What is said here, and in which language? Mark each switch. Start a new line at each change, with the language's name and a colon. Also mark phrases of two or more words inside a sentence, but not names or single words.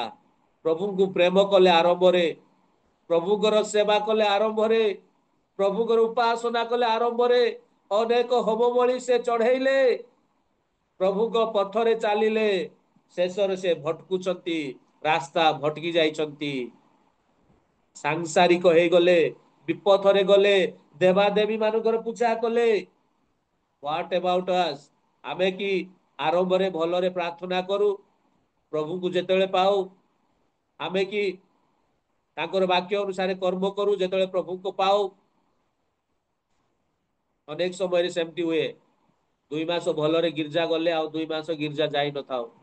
Odia: ପ୍ରଭୁଙ୍କୁ ପ୍ରେମ କଲେ ଆରମ୍ଭରେ, ପ୍ରଭୁଙ୍କର ସେବା କଲେ ଆରମ୍ଭରେ, ପ୍ରଭୁଙ୍କର ଉପାସନା କଲେ ଆରମ୍ଭରେ, ଅନେକ ହୋମ ବଳି ସେ ଚଢେଇଲେ, ପ୍ରଭୁଙ୍କ ପଥରେ ଚାଲିଲେ। ଶେଷରେ ସେ ଭଟକୁଛନ୍ତି, ରାସ୍ତା ଭଟକି ଯାଇଛନ୍ତି, ସାଂସାରିକ ହେଇଗଲେ, ବିପଥରେ ଗଲେ, ଦେବାଦେବୀ ମାନଙ୍କର ପୂଜା କଲେ।
English: What about us?
Odia: ଆମେ କି ଆରମ୍ଭରେ ଭଲରେ ପ୍ରାର୍ଥନା କରୁ, ପ୍ରଭୁଙ୍କୁ ଯେତେବେଳେ ପାଉ, ଆମେ କି ତାଙ୍କର ବାକ୍ୟ ଅନୁସାରେ କର୍ମ କରୁ, ଯେତେବେଳେ ପ୍ରଭୁଙ୍କୁ ପାଉ, ଅନେକ ସମୟରେ ସେମିତି ହୁଏ। 2 ମାସ ଭଲରେ ଗିର୍ଜା ଗଲେ ଆଉ 2 ମାସ ଗିର୍ଜା ଯାଇ ନଥାଉ।